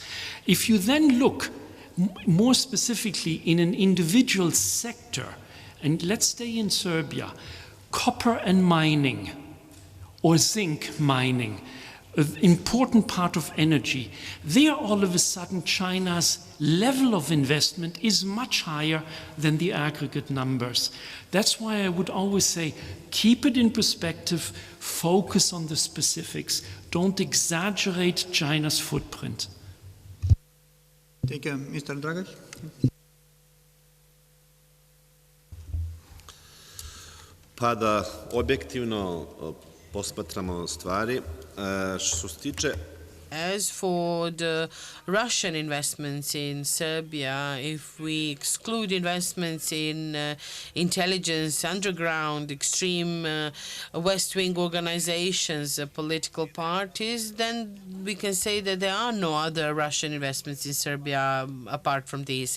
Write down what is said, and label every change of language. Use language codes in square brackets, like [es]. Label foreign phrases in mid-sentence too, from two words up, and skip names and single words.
[en] If you then look more specifically in an individual sector, and let's stay in Serbia, copper and mining, or zinc mining, an important part of energy, there all of a sudden China's level of investment is much higher than the aggregate numbers. That's why I would always say, keep it in perspective, focus on the specifics. Don't exaggerate China's footprint. Thank you. Mr. Dragic. [sr] Pa da objektivno posmatramo stvari, što se tiče [en] As for the Russian investments in Serbia, if we exclude investments in intelligence, underground, extreme West-wing organizations, political parties, then we can say that there are no other Russian investments in Serbia apart from these.